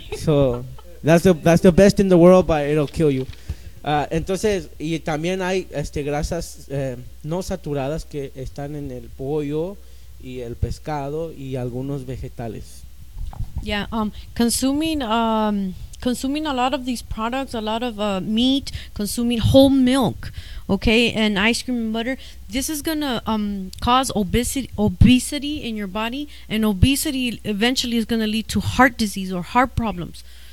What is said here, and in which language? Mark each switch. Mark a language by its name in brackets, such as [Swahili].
[English] So that's the best in the world, but it'll kill you. [Spanish] Entonces, y también hay grasas no saturadas que están en el pollo y el pescado y algunos vegetales. [English] Yeah, consuming a lot of these products, a lot of meat, consuming whole milk, okay, and ice cream and butter, this is gonna cause obesity in your body, and obesity eventually is gonna lead to heart disease or heart problems.